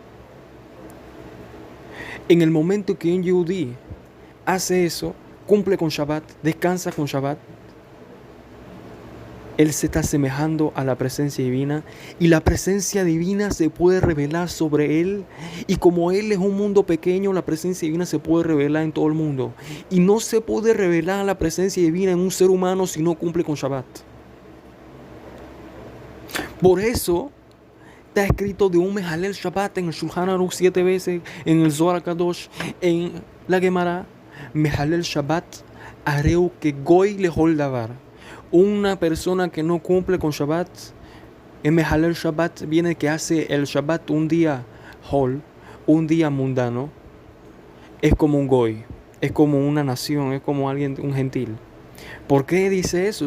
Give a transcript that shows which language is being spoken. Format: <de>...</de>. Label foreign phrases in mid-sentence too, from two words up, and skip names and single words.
<es>En el momento que un yehudí hace eso, cumple con Shabbat, descansa con Shabbat, él se está asemejando a la presencia divina, y la presencia divina se puede revelar sobre él, y como él es un mundo pequeño, la presencia divina se puede revelar en todo el mundo, y no se puede revelar la presencia divina en un ser humano si no cumple con Shabbat. Por eso está escrito de un</es> <he>מחלל שבת</he> <es>en el Shulchan Aruch 7 veces, en el Zohar Kadosh, en la Gemara,</es> <he>מחלל שבת הרי הוא כגוי לכל דבר.</he> <es>Una persona que no cumple con Shabbat, en</es> <he>מחלל שבת</he> <es>viene que hace el Shabbat un día hol, un día mundano, es como un goy, es como una nación, es como alguien, un gentil. ¿Por qué dice eso?</es>